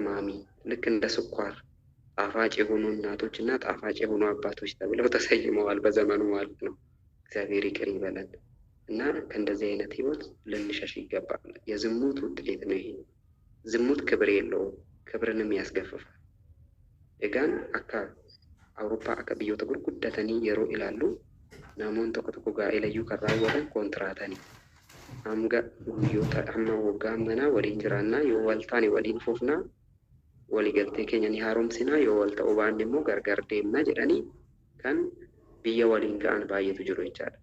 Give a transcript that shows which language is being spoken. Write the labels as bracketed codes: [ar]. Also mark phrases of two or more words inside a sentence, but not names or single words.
[am] ማሚ ልክ እንደ ስኳር ጣፋጭ የሆኑ እናቶች እና ጣፋጭ የሆኑ አባቶች ተብለው ተሰይመዋል በዘመኑ ማለት ነው። እግዚአብሔር ይቅር ይበለን። እና ከእንደዚህ አይነት ህይወት ልንሸሽ ይገባል። የዝሙት ውጤት ነው ይሄ። ዝሙት ክብር የለውም፣ ክብርንም ያስገፍፋል። [om] egaan akka Awurooppaa akka biyyoota gurguddatanii yeroo ilaallu namoonni tokko tokko gaa'elayyuu kan raawwatan kontiraatanii hamma waggaa manaa waliin jiraannaa yoo wal taane waliin fufnaa waliigaltee keenya ni haaromsinaa yoo wal ta'uu baanne immoo gargar deemnaa jedhanii kan biyya waliin ga'an baay'eetu jiru jechaadha.